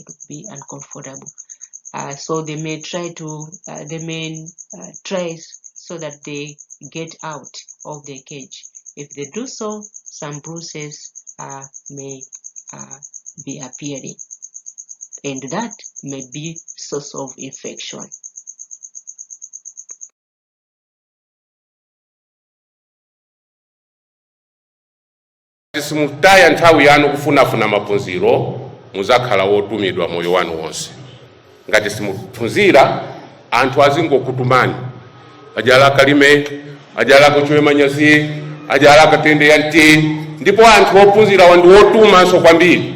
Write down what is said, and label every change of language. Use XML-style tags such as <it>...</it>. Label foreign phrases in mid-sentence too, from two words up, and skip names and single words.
<en>So they may try so that they get out of the cage. If they do so, some bruises may be appearing, and that may be source of infection.</en> <ny>Simutaya nthawi yanu kufunafuna maphunziro muzakhala wotumidwa moyo wanu wonse. Ngati simuphunzira anthu azingokutumani ajala kalime ajala kuchwe manyazi ajala katende yanti ndipo anthu ophunzira wandi wotumanso kwambiri.</ny>